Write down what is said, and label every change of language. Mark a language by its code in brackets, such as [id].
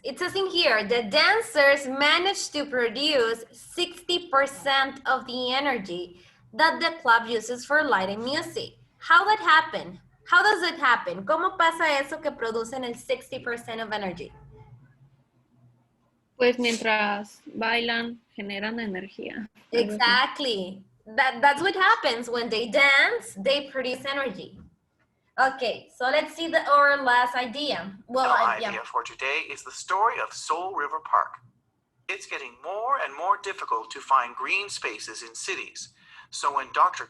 [en] It says in here, the dancers managed to produce 60% of the energy that the club uses for light and music. How that happen? How does it happen? [es] ¿Cómo pasa eso que producen el 60% [en] of energy? [es] Pues mientras bailan, generan energía. [en] Exactly. That's what happens when they dance, they produce energy. Okay, so let's see our last idea. Well, Idea for today is the story of Soul River Park. It's getting more and more difficult to find green spaces in cities. So when Dr.